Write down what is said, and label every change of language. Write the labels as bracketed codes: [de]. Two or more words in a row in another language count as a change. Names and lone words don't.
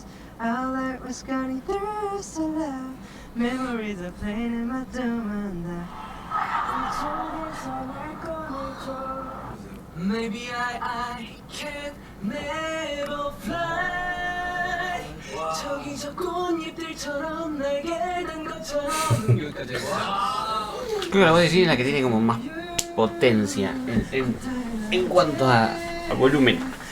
[en] Our light was shining through so loud. Memories are playing in my doom and maybe I can never fly. [ko] 저기 저 꽃잎들처럼 날개 단 것처럼. [es] Creo que la voz de Jin es la que tiene como más potencia en cuanto a volumen.